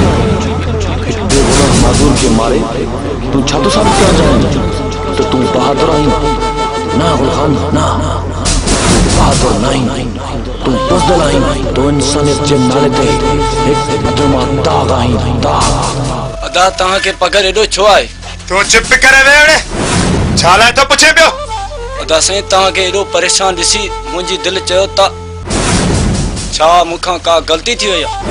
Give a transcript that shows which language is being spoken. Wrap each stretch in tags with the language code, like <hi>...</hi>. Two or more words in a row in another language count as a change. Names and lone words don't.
<sd>बेगुनाह माज़ूम खे मारे तूं छा थो साबित करणु चाहीं त तूं बहादुर आहीं? ना गुलखान, ना, तूं बहादुर न आहीं, तूं बुज़दिल आहीं। तूं इंसानियत जे नाले ते हिकु अदमा दाग़ आहीं, दाग़। अदा, तव्हांखे पघर एॾो छो आहे? तूं चुप करे वेह। छा लाइ थो पुछे पियो? अदा साईं, तव्हांखे एॾो परेशान ॾिसी मुंहिंजी दिलि चयो त छा मूंखां का ग़लती थी वई आहे?</sd>